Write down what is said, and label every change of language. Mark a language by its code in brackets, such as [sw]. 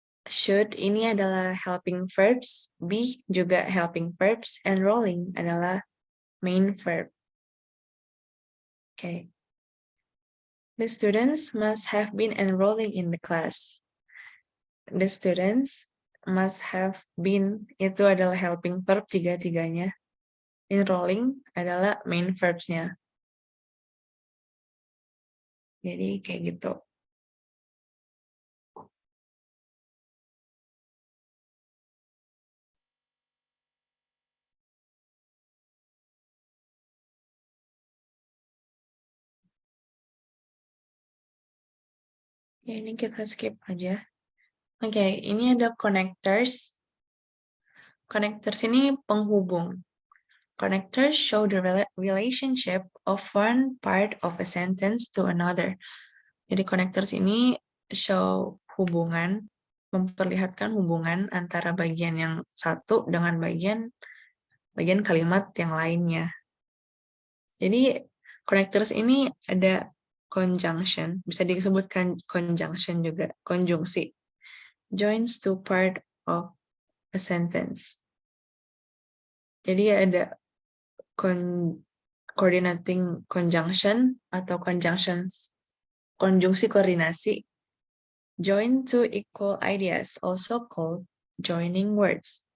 [id] Should ini adalah helping verbs, be juga helping verbs, enrolling adalah main verb. Okay. [en] The students must have been enrolling in the class. The students must have been [id] itu adalah helping verb tiga-tiganya. Enrolling adalah main verbs-nya. Jadi kayak gitu. Ya, ini kita skip aja. Oke, ini ada connectors. Connectors ini penghubung. [en] Connectors show the relationship of one part of a sentence to another. [id] Jadi connectors ini show hubungan, memperlihatkan hubungan antara bagian yang satu dengan bagian kalimat yang lainnya. Jadi connectors ini ada conjunction, bisa disebutkan conjunction juga, konjungsi. [en] Joins two part of a sentence. [id] Jadi ada coordinating conjunction atau konjungsi koordinasi. [en] Join two equal ideas, also called joining words.